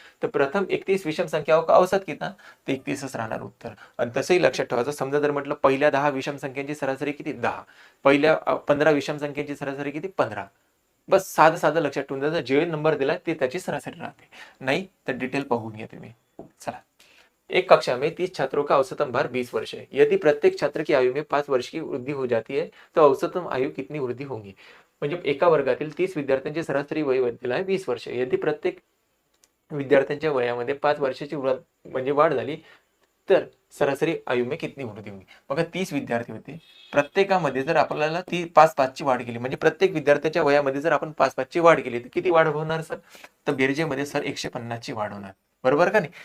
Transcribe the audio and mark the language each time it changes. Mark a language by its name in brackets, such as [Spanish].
[Marathi] तर [Hindi] प्रथम 31 विषम संख्या का औसत [Marathi] किती, तर 31च राहणार उत्तर. आणि तसंही लक्षात ठेवायचं, समजा जर म्हटलं पहिल्या 10 विषम संख्यांची सरासरी किती, 10. पहिल्या 15 विषम संख्यांची सरासरी किती, 15. बस साधं साधं लक्षात ठेवून द्यायचं, जे नंबर दिला ते त्याची सरासरी राहते. नाही तर डिटेल पाहून घ्या तुम्ही. [Hindi] चला, एक कक्षा में 30 छात्रों का औसतन भार 20 वर्ष है। यदि प्रत्येक छात्र की आयु में 5 वर्ष की वृद्धि हो जाती है तो औसतन आयु कितनी वृद्धि होगी। [Marathi] म्हणजे एका वर्गातील 30 विद्यार्थ्यांचे सरासरी वय दिलं आहे 20 वर्ष. यदि प्रत्येक विद्यार्थ्यांच्या वयामध्ये 5 वर्षाची म्हणजे वाढ झाली तर सरासरी [Hindi] आयु में कितनी वृद्धि होगी. [Marathi] बघा 30 विद्यार्थी होते, प्रत्येकामध्ये जर आपल्याला ती 5-5 ची वाढ केली, म्हणजे प्रत्येक विद्यार्थ्याच्या वयामध्ये जर आपण 5-5 ची वाढ केली तर किती वाढ होणार सर, तर बेरजेमध्ये सर 150 ची वाढ होणार, बरोबर का नाही.